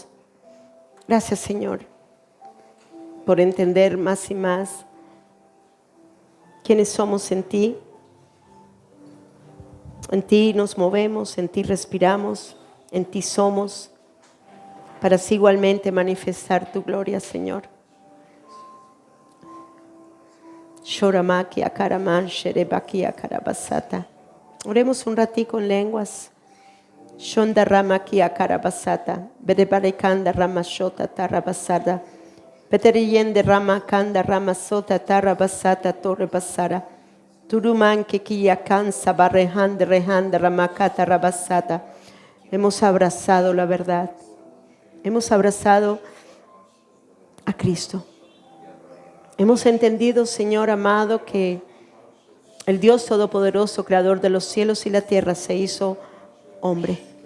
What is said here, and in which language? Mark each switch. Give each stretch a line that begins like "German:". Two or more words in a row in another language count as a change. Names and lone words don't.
Spanish: Gracias, Señor, por entender más y más quiénes somos en ti. En ti nos movemos, en ti respiramos, en ti somos. para así igualmente manifestar tu gloria, Señor. Shoramaki akaraman sherebaki akarabasata. Oremos un ratico en lenguas. Shonda ramaki akarabasata. Berebarekanda ramashota tarabasada. Beteriyende ramakanda ramasota tarabasata torrebasara. Turuman kekiyakan sabarrehanda rehanda ramakata rabasata. Hemos abrazado la verdad. Hemos abrazado a Cristo. Hemos entendido, Señor amado, que el Dios Todopoderoso, Creador de los cielos y la tierra, se hizo hombre.